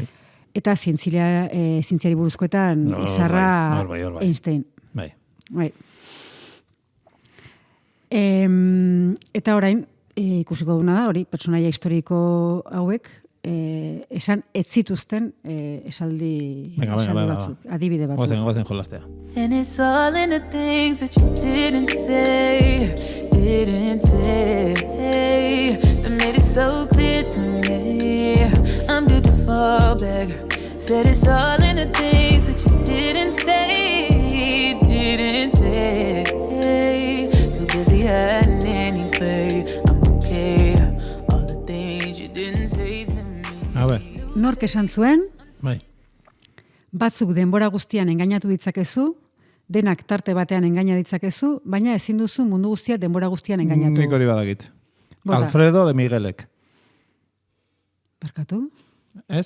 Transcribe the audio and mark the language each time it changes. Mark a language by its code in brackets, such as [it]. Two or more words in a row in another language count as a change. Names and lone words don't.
[eu] Eta zientziari buruzkoetan izarra Einstein. Bai. Eta orain, ikusiko duna da, hori, pertsonaia historiko hauek, esan ez zituzten esaldi batzuk. Adibide batzuk. Goazen jolastea. [en] And it's all in the things that you didn't say that made it so clear to me. I'm beautiful. beggar. Said it's all in the things that you didn't say, didn't say. So busy hiding anyway. I'm okay. All the things you didn't say to me. [eu] A ber, Nork esan zuen, bai. batzuk denbora guztian engainatu ditzakezu, denak tarte batean engaina ditzakezu, baina ezin duzu mundu guztia denbora guztian engainatu. Nik hori badakit. Bota. Alfredo de Miguelek. Barkatu? Ez?